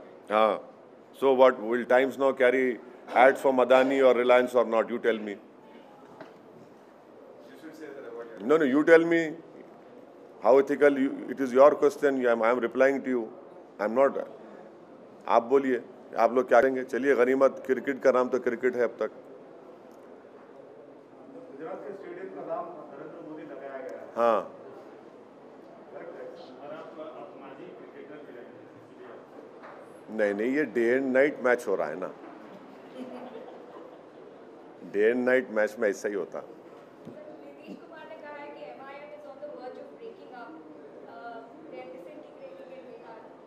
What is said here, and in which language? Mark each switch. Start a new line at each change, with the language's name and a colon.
English: हाँ, so what, will Times now carry ads from Adani or Reliance or not? You tell me. No, you tell me how ethical it is your question. I am replying to you. I am not.
Hindi: आप बोलिए, आप लोग क्या करेंगे? चलिए, गनीमत cricket का नाम तो क्रिकेट है अब तक। गुजरात के स्टेडियम का नाम नरेंद्र मोदी लगाया गया है। हाँ, नहीं, ये डे एंड नाइट मैच हो रहा है ना। डे एंड नाइट मैच में ऐसा ही होता। नीतीश कुमार ने कहा है कि
English: MIM is on the verge of breaking up. They are disintegrating in Bihar.